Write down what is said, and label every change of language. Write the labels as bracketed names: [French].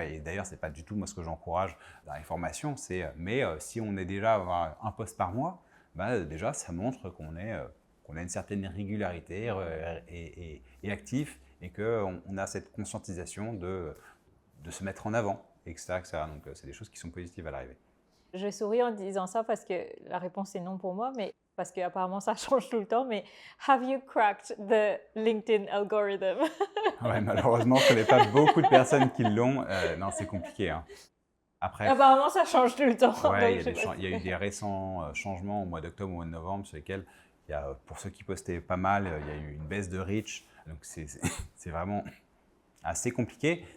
[French] D'ailleurs, ce n'est pas du tout moi ce que j'encourage dans les formations. Mais si on est déjà à avoir un post par mois, déjà, ça montre qu'on a une certaine régularité et actif et qu'on a cette conscientisation de se mettre en avant, etc. etc. Donc, c'est des choses qui sont positives à l'arrivée. Je souris en disant ça parce que la réponse est non pour moi, mais parce qu'apparemment ça change tout le temps. [English] Mais have you cracked the LinkedIn algorithm? [French] Ouais, malheureusement, je ne connais pas beaucoup de personnes qui l'ont. Non, c'est compliqué. Hein. Après, apparemment, ça change tout le temps. Ouais, il y a eu des récents changements au mois d'octobre, au mois de novembre, sur lesquels, pour ceux qui postaient pas mal, il y a eu une baisse de reach. Donc, c'est vraiment assez compliqué.